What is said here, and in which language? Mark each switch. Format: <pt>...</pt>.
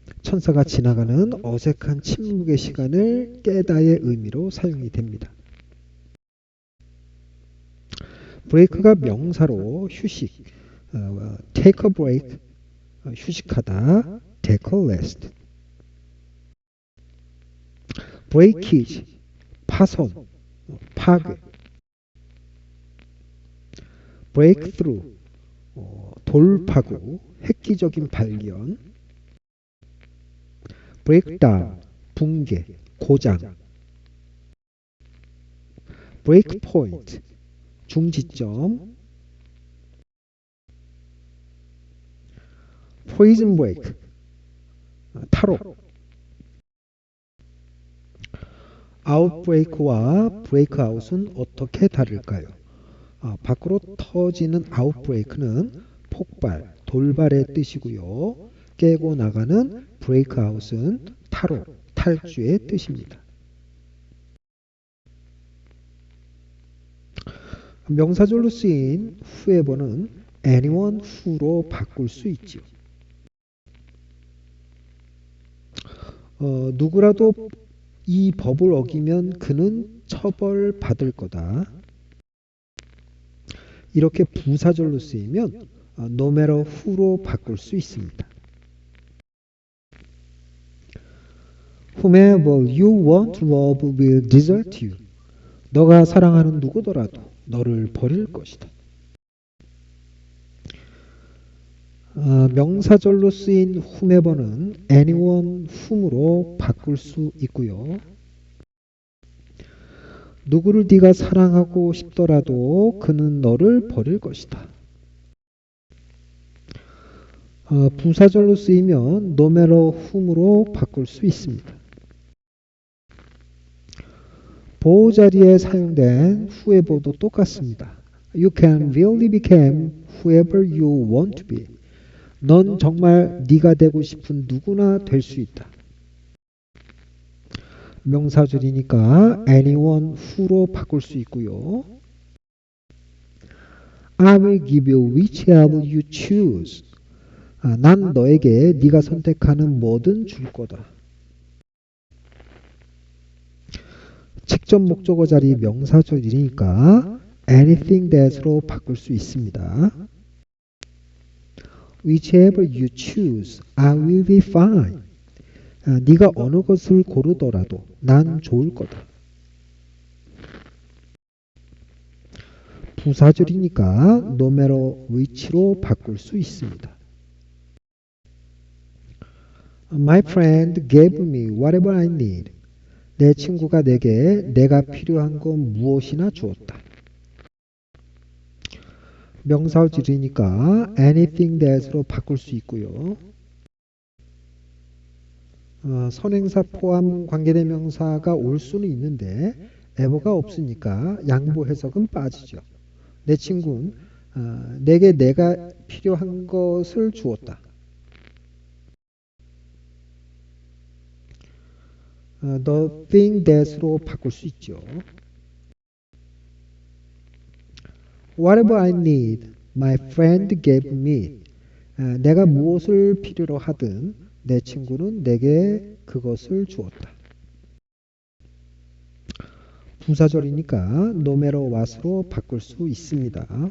<ko>천사가 지나가는 어색한 침묵의 시간을 깨다의 의미로 사용이 됩니다.</ko> <en>break가</en> <ko>명사로 휴식,</ko> <en>take a break,</en> <ko>휴식하다,</ko> <en>take a rest.</en> <ko>breakage, 파손, 파괴. breakthrough, 돌파구, 획기적인 발견. breakdown, 붕괴, 고장. breakpoint, 중지점.</ko> <en>prison break,</en> <ko>탈옥. outbreak와 breakout은 어떻게 다를까요? 밖으로 터지는 outbreak는 폭발, 돌발의 뜻이고요. 깨고 나가는 breakout은 탈옥, 탈주의 뜻입니다. 명사절로 쓰인 whoever는 anyone who로 바꿀 수 있죠. 누구라도 이 법을 어기면 그는 처벌받을 거다. 이렇게 부사절로 쓰이면 no matter who로 바꿀 수 있습니다.</ko> <en>Whomever you want to love will desert you.</en> <ko>너가 사랑하는 누구더라도 너를 버릴 것이다. 명사절로 쓰인 whomever는 anyone whom으로 바꿀 수 있고요. 누구를 네가 사랑하고 싶더라도 그는 너를 버릴 것이다. 부사절로 쓰이면 no matter whom으로 바꿀 수 있습니다. 보호 자리에 사용된 whoever도 똑같습니다.</ko> <en>You can really become whoever you want to be.</en> <ko>넌 정말 네가 되고 싶은 누구나 될 수 있다. 명사줄이니까 anyone who로 바꿀 수 있고요.</ko> <en>I will give you whichever you choose.</en> <ko>난 너에게 네가 선택하는 뭐든 줄 거다. 직접 목적어 자리 명사줄이니까 anything that으로 바꿀 수 있습니다.</ko> <en>Whichever you choose, I will be fine.</en> <ko>네가 어느 것을 고르더라도 난 좋을 거다. 부사줄이니까 no matter which로 바꿀 수 있습니다.</ko> <en>My friend gave me whatever I need.</en> <ko>내 친구가 내게 내가 필요한 건 무엇이나 주었다. 명사줄이니까 anything that으로 바꿀 수 있고요. 선행사 포함 관계대명사가 올 수는 있는데 ever가 없으니까 양보 해석은 빠지죠. 내 친구는 내게 내가 필요한 것을 주었다. the thing that으로 바꿀 수 있죠.</ko> <en>Whatever I need, my friend gave me.</en> <ko>내가 무엇을 필요로 하든 내 친구는 내게 그것을 주었다. 부사절이니까 no matter what으로 바꿀 수 있습니다.</ko>